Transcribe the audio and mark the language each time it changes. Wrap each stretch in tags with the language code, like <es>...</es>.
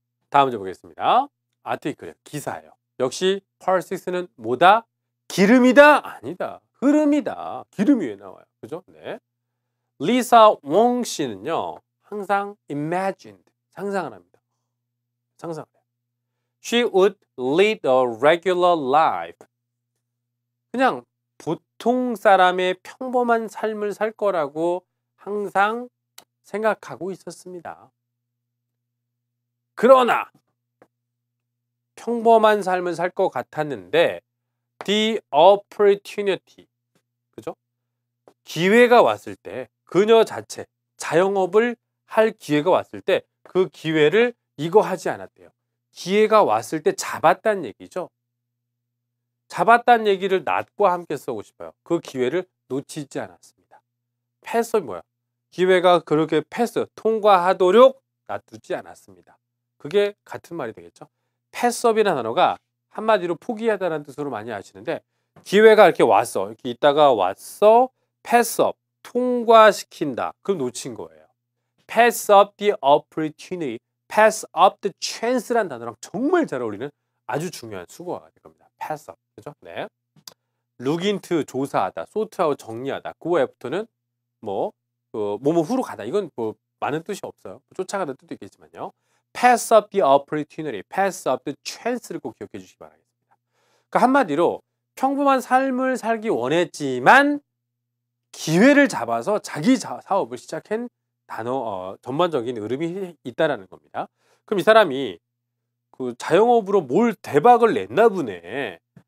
<ko>다음 문제 보겠습니다. 아티클, 기사예요. 역시 part 6는 뭐다? 기름이다? 아니다. 흐름이다. 기름이 왜 나와요? 그죠? 네. 리사 웡 씨는요. 항상 imagined, 상상을 합니다. 상상을 해요.</ko> <en>She would lead a regular life.</en> <ko>그냥 보통 사람의 평범한 삶을 살 거라고 항상 생각하고 있었습니다. 그러나 평범한 삶을 살 것 같았는데</ko> <en>the opportunity,</en> <ko>그죠? 기회가 왔을 때 그녀 자체 자영업을 할 기회가 왔을 때 그 기회를 이거 하지 않았대요. 기회가 왔을 때 잡았다는 얘기죠. 잡았다는 얘기를 not과 함께 쓰고 싶어요. 그 기회를 놓치지 않았습니다. 패스업이 뭐야? 기회가 그렇게 패스, 통과하도록 놔두지 않았습니다. 그게 같은 말이 되겠죠. 패스업이라는 단어가 한마디로 포기하다는 뜻으로 많이 아시는데 기회가 이렇게 왔어. 이렇게 있다가 왔어. 패스업, 통과시킨다. 그럼 놓친 거예요.</ko> <en>pass up the opportunity, pass up the chance</en> <ko>라는 단어랑 정말 잘 어울리는 아주 중요한 수거가 될 겁니다. pass up, 그죠? 네. look into, 조사하다, sort out, 정리하다. 그 애프터는 뭐 후로 가다. 이건 뭐 많은 뜻이 없어요. 쫓아가는 뜻도 있겠지만요.</ko> <en>pass up the opportunity, pass up the chance</en> <ko>를 꼭 기억해 주시기 바라겠습니다. 그러니까 한마디로 평범한 삶을 살기 원했지만 기회를 잡아서 자기 사업을 시작한 단어, 전반적인 흐름이 있다라는 겁니다. 그럼 이 사람이 그 자영업으로 뭘 대박을 냈나 보네.</ko>